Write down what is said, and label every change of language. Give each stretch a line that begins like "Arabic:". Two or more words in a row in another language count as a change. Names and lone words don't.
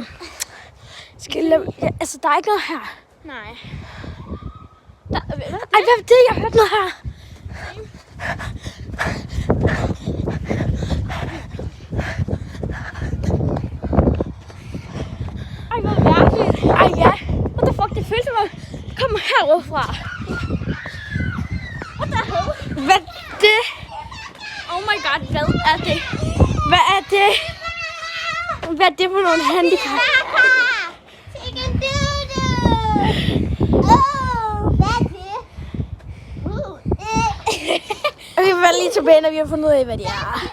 Danish: Altså, der er ikke noget her. Nej. Ej, hvad var det? Jeg hørte noget her. Ej, hvor mærkeligt. Ej, ja.
English: What the fuck,
Danish: det føles som om det kommer herovre.
English: What the hell?
Danish: Hvad er det?
English: Oh my god,
Danish: hvad er det? Hvad er det? Hvad er det for nogle handicap? Okay, vi var lige tilbage, når vi har fundet ud af, hvad det er.